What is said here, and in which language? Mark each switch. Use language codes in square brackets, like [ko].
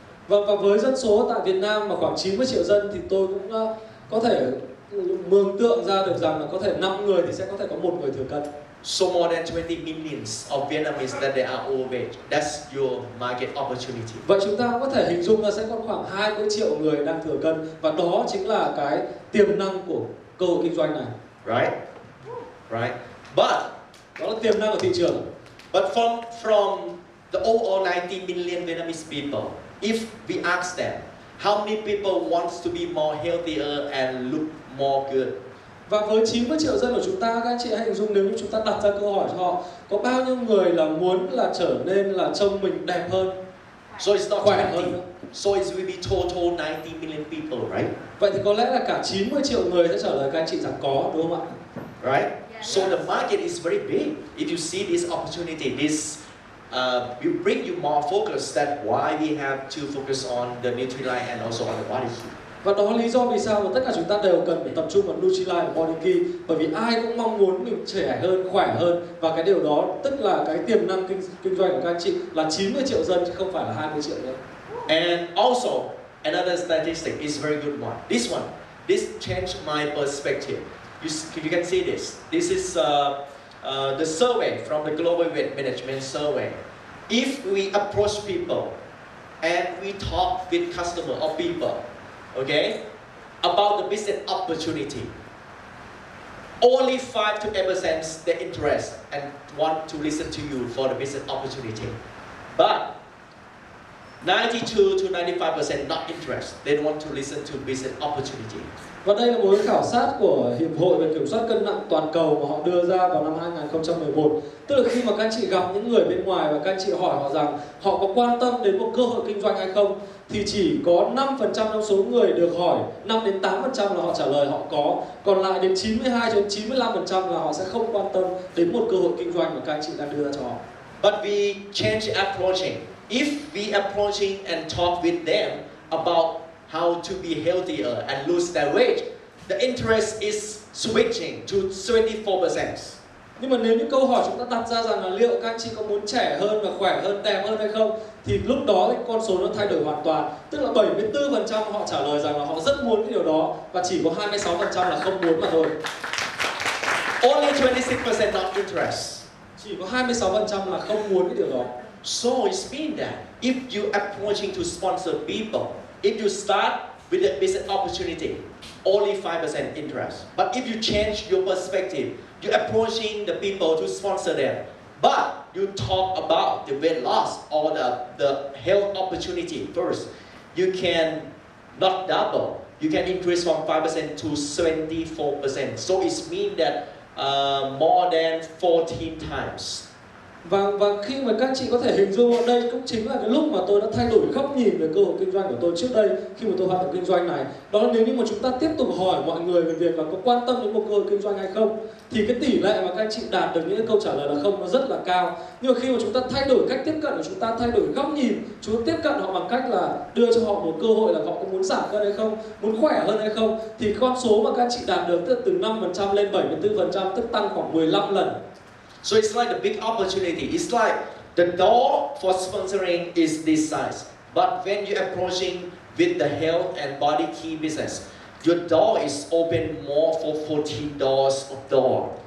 [vi] Và với dân số tại Việt Nam mà khoảng 90 triệu dân thì tôi cũng có thể mường tượng ra được rằng là có thể 5 người thì sẽ có thể có một người thừa cân. [en] So more than 20 millions of Vietnamese that they are overweight. That's your market opportunity. [vi] Vậy chúng ta có thể hình dung là sẽ có khoảng 20 triệu người đang thừa cân và đó chính là cái tiềm năng của cơ hội kinh doanh này. [en] Right? But [vi] Đó là tiềm năng của thị trường. [en] But from the overall 90 million Vietnamese people, if we ask them, how many people wants to be more healthier and look more good? [vi] Và với 90 triệu dân của chúng ta, các anh chị hãy hình dung nếu như chúng ta đặt ra câu hỏi cho họ, có bao nhiêu người là muốn là trở nên là trông mình đẹp hơn, [en] So it's not [vi] khỏe [en] 20. [vi] hơn nữa. [en] So it will be total 90 million people, right? [vi] Vậy thì có lẽ là cả 90 triệu người sẽ trả lời các anh chị rằng có, đúng không ạ? [en] Right? So the market is very big. If you see this opportunity, this will bring you more focus. That's why we have to focus on the Nutrilite and also on the body heat. [vi] Và đó là lý do vì sao mà tất cả chúng ta đều cần phải tập trung vào Nutrilite và Body Key, bởi vì ai cũng mong muốn mình trẻ hơn, khỏe hơn và cái điều đó tức là cái tiềm năng kinh doanh của các anh chị là 90 triệu dân chứ không phải là 20 triệu nữa. [en] And also another statistic is very good one. This changed my perspective. You can see this. This is the survey from the Global Weight Management Survey. If we approach people and we talk with customer or people, okay, about the business opportunity, only 5 to 8% they interest and want to listen to you for the business opportunity. But 92 to 95% not interested. They don't want to listen to business opportunity. [vi] Và đây là một cái khảo sát của Hiệp hội về kiểm soát cân nặng toàn cầu mà họ đưa ra vào năm 2011. Tức là khi mà các anh chị gặp những người bên ngoài và các anh chị hỏi họ rằng họ có quan tâm đến một cơ hội kinh doanh hay không, thì chỉ có 5% trong số người được hỏi, 5 đến 8% là họ trả lời họ có, còn lại đến 92 đến 95% là họ sẽ không quan tâm đến một cơ hội kinh doanh mà các anh chị đang đưa ra cho họ. [en] But we change approaching. If we approaching and talk with them about how to be healthier and lose their weight, the interest is switching to 24%. [vi] Nhưng mà nếu những câu hỏi chúng ta đặt ra rằng là liệu các anh chị có muốn trẻ hơn và khỏe hơn, đẹp hơn hay không, thì lúc đó cái con số nó thay đổi hoàn toàn. Tức là 74% họ trả lời rằng là họ rất muốn cái điều đó và chỉ có 26% là không muốn mà thôi. [en] Only 26% not interest. [vi] Chỉ có 26% là không muốn cái điều đó. [en] So it means that if you approaching to sponsor people, if you start with a business opportunity, only 5% interest. But if you change your perspective, you're approaching the people to sponsor them, but you talk about the weight loss or the health opportunity first, you can not double. You can increase from 5% to 74%. So it means that more than 14 times. [vi] Và khi mà các anh chị có thể hình dung ở đây cũng chính là cái lúc mà tôi đã thay đổi góc nhìn về cơ hội kinh doanh của tôi trước đây khi mà tôi hoạt động kinh doanh này. Đó là nếu như mà chúng ta tiếp tục hỏi mọi người về việc là có quan tâm đến một cơ hội kinh doanh hay không, thì cái tỷ lệ mà các anh chị đạt được những câu trả lời là không nó rất là cao. Nhưng mà khi mà chúng ta thay đổi cách tiếp cận của chúng ta, thay đổi góc nhìn, chúng ta tiếp cận họ bằng cách là đưa cho họ một cơ hội là họ có muốn giảm cân hay không, muốn khỏe hơn hay không, thì con số mà các anh chị đạt được từ 5% lên 74%, tức tăng khoảng 15 lần. [en] So it's like a big opportunity. It's like the door for sponsoring is this size, but when you're approaching with the health and body key business, your door is open more for 14 doors of door.